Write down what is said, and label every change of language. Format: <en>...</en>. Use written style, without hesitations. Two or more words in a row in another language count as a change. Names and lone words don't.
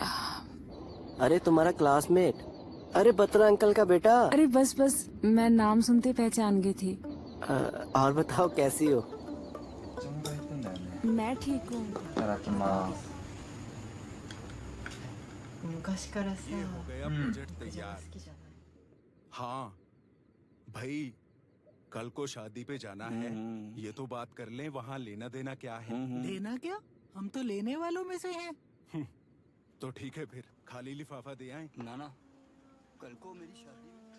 <hi>अरे तुम्हारा क्लासमेट, अरे बत्रा अंकल का बेटा। अरे बस बस, मैं नाम सुनते पहचान गई थी। और बताओ कैसी हो?</hi> <ja>お腹減ってんだよね。</ja> <hi>मैं ठीक हूँ।</hi> <ja>いただきます。昔からさ、</ja> <hi>ये हो गया प्रोजेक्ट</hi> <ja>肉じゃが</ja> <hi>तैयार।</hi> <ja>好きじゃない。</ja> <hi>हाँ भाई, कल को शादी पे जाना है, ये तो बात कर लें वहाँ लेना देना क्या है। लेना क्या, हम तो लेने वालों में से हैं। तो ठीक है फिर खाली लिफाफा दे आए। ना ना, कल को मेरी शादी।</hi>